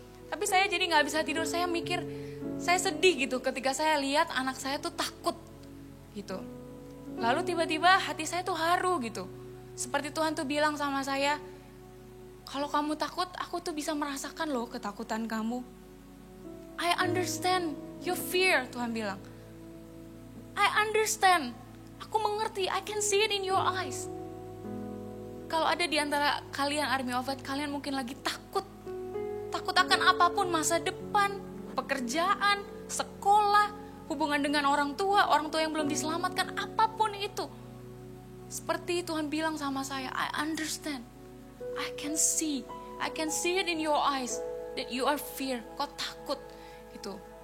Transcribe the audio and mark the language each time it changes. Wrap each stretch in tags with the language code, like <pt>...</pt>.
<id>Tapi saya jadi gak bisa tidur, saya mikir, saya sedih gitu ketika saya lihat anak saya tuh takut gitu. Lalu tiba-tiba hati saya tuh haru gitu. Seperti Tuhan tuh bilang sama saya, kalau kamu takut, aku tuh bisa merasakan loh ketakutan kamu.</id> <en>I understand your fear, Tuhan bilang. I understand, aku mengerti, I can see it in your eyes.</en> <id>Kalau ada di antara kalian Army of God, kalian mungkin lagi takut. Takut akan apapun, masa depan, pekerjaan, sekolah, hubungan dengan orang tua yang belum diselamatkan, apapun itu.</id> <en>Seperti Tuhan bilang sama saya, I understand, I can see it in your eyes that you are fear, kau takut gitu.</en>